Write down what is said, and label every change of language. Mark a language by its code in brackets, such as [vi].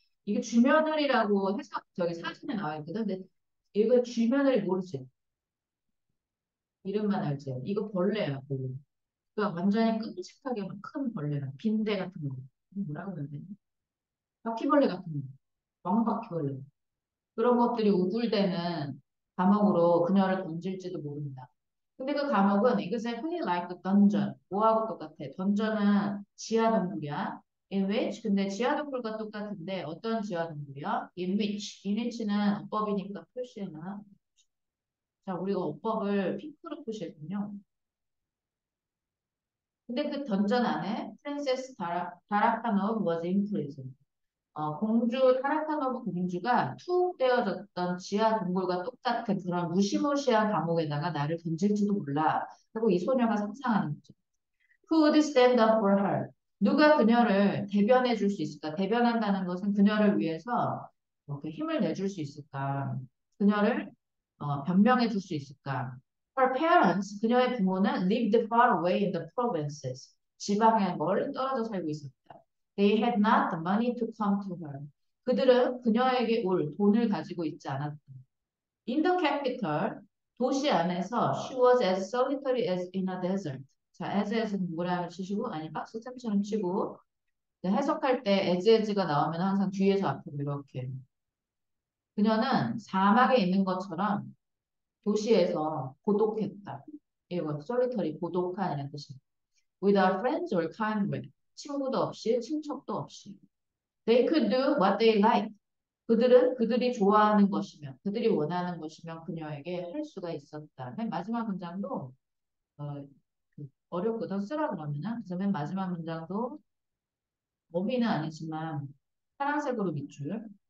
[ko] 이게 쥐며느리라고 해서 저기 사진에 나와 있거든. 근데 이거 쥐며느리 모르지? 이름만 알지? 이거 벌레야. 벌레. 그러니까 완전히 끔찍하게 막 큰 벌레야. 빈대 같은 거. 뭐라고 해야 되나? 바퀴벌레 같은 거. 왕바퀴벌레. 그런 것들이 우글대는 감옥으로 그녀를 던질지도 모른다. 근데 그 감옥은 [en] exactly like a dungeon. [ko] 뭐하고 똑같아? 던전은 지하 동굴이야. In which 근데 지하 동굴과 똑같은데 어떤 지하 동굴이야? In which는 어법이니까 표시해놔. 자, 우리가 어법을 핑크로 표시했군요. 근데 그 던전 안에 프린세스 다라카노브 [en] was imprisoned. [ko] 공주 타라카노브 공주가 투옥되어졌던 지하 동굴과 똑같은 그런 무시무시한 감옥에다가 나를 던질지도 몰라. 하고 이 소녀가 상상하는 거죠. [en] Who would stand up for her? [ko] 누가 그녀를 대변해 줄 수 있을까? 대변한다는 것은 그녀를 위해서 이렇게 힘을 내줄 수 있을까? 그녀를 변명해 줄 수 있을까? [en] Her parents, [ko] 그녀의 부모는 [en] lived far away in the provinces. [ko] 지방에 멀리 떨어져 살고 있었다. [en] They had not the money to come to her. [ko] 그들은 그녀에게 올 돈을 가지고 있지 않았다. [en] In the capital, [ko] 도시 안에서 [en] she was as solitary as in a desert. [ko] 자, as에서는 뭐라고 치시고 아니 박스템처럼 치고 해석할 때 as가 나오면 항상 뒤에서 앞으로 이렇게 그녀는 사막에 있는 것처럼 도시에서 고독했다. 이거 solitary 고독한이라는 뜻입니다. [en] Without friends or kindred. [ko] 친구도 없이 친척도 없이. [en] They could do what they like. [ko] 그들은 그들이 좋아하는 것이면, 그들이 원하는 것이면 그녀에게 할 수가 있었다. 맨 마지막 문장도 어렵거든 쓰라 그러면은. 그래서 맨 마지막 문장도 어휘는 아니지만 파란색으로 밑줄.